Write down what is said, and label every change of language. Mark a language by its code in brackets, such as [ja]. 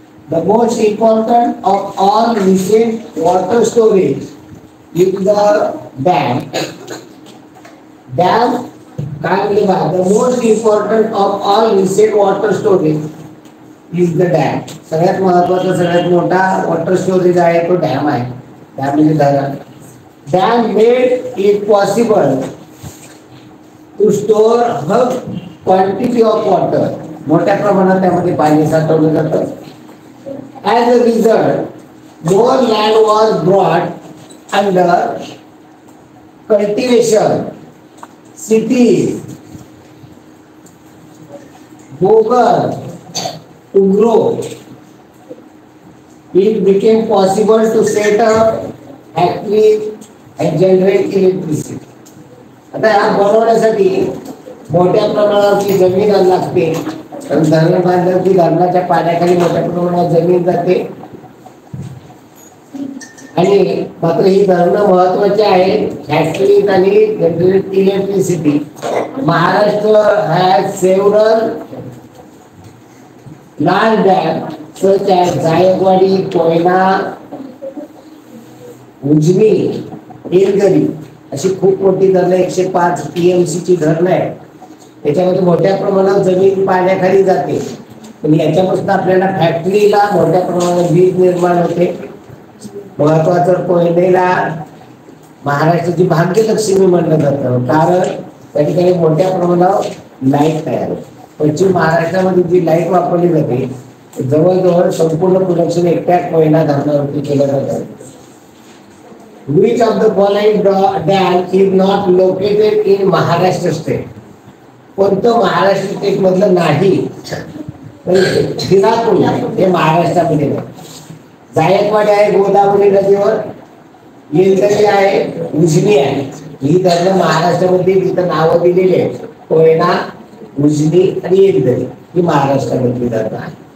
[en] The most important of all recent water storage is the dam. Dam [mr] काय म्हणजे बघा, [en] the most important of all recent water storage is the dam. [mr] सगळ्यात महत्त्वाचा, सगळ्यात मोठा water storage आहे तो डॅम आहे. डॅम म्हणजे धरण. [en] Dam made it possible to store quantity of water. [mr] मोठ्या प्रमाणात त्यामध्ये पाणी साठवलं जातं. [en] As a result, more land was brought under cultivation. Cities, Bogar to grow. It became possible to set up factories and generate electricity. [mr] आता या बनवण्यासाठी मोठ्या प्रमाणावरची जमीन लागते. कारण धरण बांधलं की धरणाच्या पाण्याखाली मोठ्या प्रमाणात जमीन जाते आणि मात्र ही धरणं महत्वाची आहेत फॅक्टरीज आणि generate electricity. Maharashtra [en] has several large dam such as [mr] Jayakwadi, Koyna, Ujani, Yeldari अशी खूप मोठी धरणं 105 TMC ची धरणं आहे. त्याच्यामध्ये मोठ्या प्रमाणात जमीन पाण्याखाली जाते आणि याच्यापासून आपल्याला फॅक्टरीला मोठ्या प्रमाणात वीज निर्माण होते. महत्वाचं कोयनेला महाराष्ट्राची भाग्यलक्ष्मी म्हणलं जातं, कारण त्या ठिकाणी मोठ्या प्रमाणावर लाईट तयार होते. पश्चिम महाराष्ट्रामध्ये जी लाईट वापरली जाते जवळजवळ संपूर्ण प्रोडक्शन एकट्या कोयना धरणावरती केलं जातं. [en] Which of the following dam is not located in Maharashtra state? [mr] कोणतं महाराष्ट्र स्टेट मधलं नाही? दिनापूर हे महाराष्ट्रामध्ये नाही. जायकवाडी आहे गोदावरी नदीवर, येलदरी आहे, उजनी आहे. ही धरणं महाराष्ट्रामध्ये तिथं नावं दिलेली आहेत. कोयना, उजनी आणि येलदरी ही महाराष्ट्रामधली धरणं आहे.